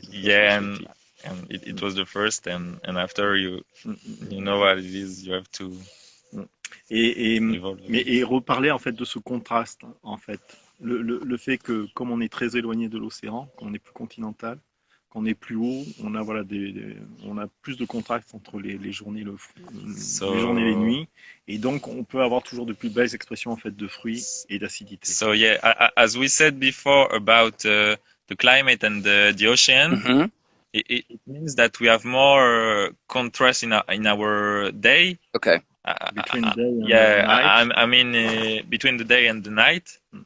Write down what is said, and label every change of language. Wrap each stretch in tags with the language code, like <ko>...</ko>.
<en>Yeah, and it was the first, and after you know what it is, you have to evolve.</en> <fr>Et reparler en fait de ce contraste, en fait. Le fait que, comme on est très éloigné de l'océan, qu'on est plus continental, qu'on est plus haut, on a voilà on a plus de contraste entre les journées, les journées et les nuits, et donc on peut avoir toujours de plus belles expressions en fait de fruits et d'acidité.</fr> <en>So yeah, as we said before about the climate and the ocean, Mm-hmm. it means that we have more contrast in our day. Okay. Between the day and the night. I mean between the day and the night.</en>